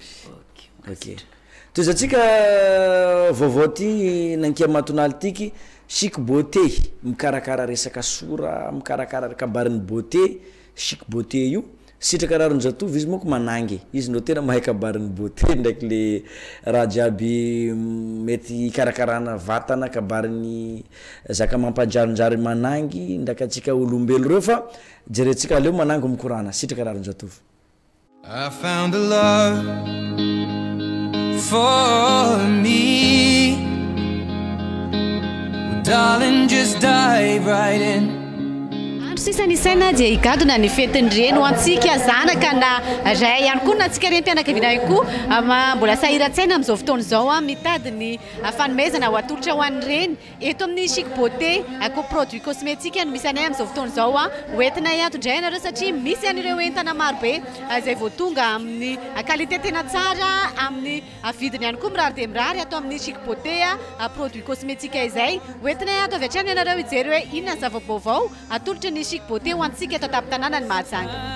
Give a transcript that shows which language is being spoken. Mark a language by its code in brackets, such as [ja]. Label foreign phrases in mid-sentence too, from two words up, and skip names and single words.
[mg] Ok toizatsika vaovao ty nankia matonaly tiky chic beauté mikarakara resaka sora mikarakara kabarin'ny beauté chic beauté io sitraka raronjatovy izy moko manangy izy no tena mahay kabarin'ny beauté ndraiky le raha jiaby mety karakarana vatana kabarin'ny zaka mampanjarinjary manangy ndraiky atsika olombelo reo fa jerentsika aleo manangy mikorana sitraka raronjatovy. [en] I found a love for me, darling, just dive right in. [mg] Sisa ny saina dia higadona ny fetin'ireny ho antsika zanaka na ray ihany koa na antsika reny mpianakaviana ihany koa mbola sahiran-tsaina amin'izao fotoana izao mitady ny fanomezana ho atolotra ho an'ireny eto amin'ny chic beauté ako [fr] produit cosmétique [mg] no misy anay amin'izao fotoana izao hoentina hiantondray ianareo satria misy an'ireo entana marobe izay voatonga amin'ny qualité tena tsara amin'ny vidiny ihany koa mirary dia mirary atao amin'ny chic beauté [fr] produit cosmétique [mg] izay hoentina hianto avy hatrany ianareo hijery hoe inona ny zava-baovao atolotra ny chic beauté ho antsika eto tapin-tanàna ny Mahajanga.